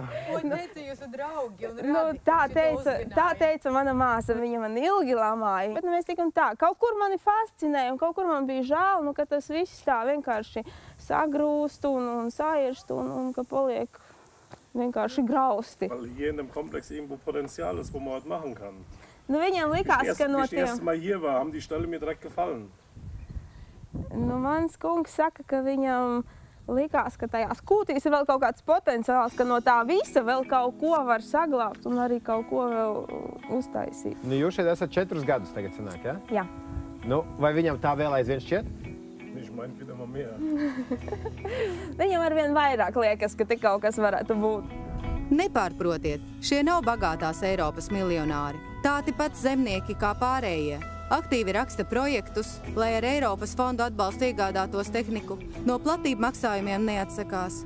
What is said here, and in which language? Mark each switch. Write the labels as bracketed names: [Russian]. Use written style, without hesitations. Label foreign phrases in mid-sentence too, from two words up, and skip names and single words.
[Latvian] Ko teica jūsu draugi un radi? Tā teica mana māsa, viņa man ilgi lamāja. Bet mēs tikam tā, kaut kur mani fascinēja un kaut kur man bija žēl, ka tas viss tā vienkārši sagrūst un sairst un ka paliek vienkārši grausti. [German] Weil hier in dem Komplex irgendwo Potenzial ist, wo man was machen kann. [Latvian] Viņam likās, ka no tiem... [German] Als ich das erste Mal hier war, haben die Ställe mir direkt gefallen. [Latvian] Mans kungs saka, ka viņam likās, ka tajās kūtīs ir vēl kaut kāds potenciāls, ka no tā visa vēl kaut ko var saglābt un arī kaut ko vēl uztaisīt. Jūs šeit esat 4 gadus tagad sanāk, ja? Jā. Vai viņam tā vēl aizvien šķiet? Viņš [German] meint wieder mal mehr. [Latvian] Viņam arvien vairāk liekas, ka te kaut kas varētu būt. Nepārprotiet, šie nav bagātās Eiropas miljonāri. Tādi pat zemnieki kā pārējie. Aktīvi raksta projektus, lai ar Eiropas fondu atbalstu iegādātos tehniku, no platību maksājumiem neatsakās.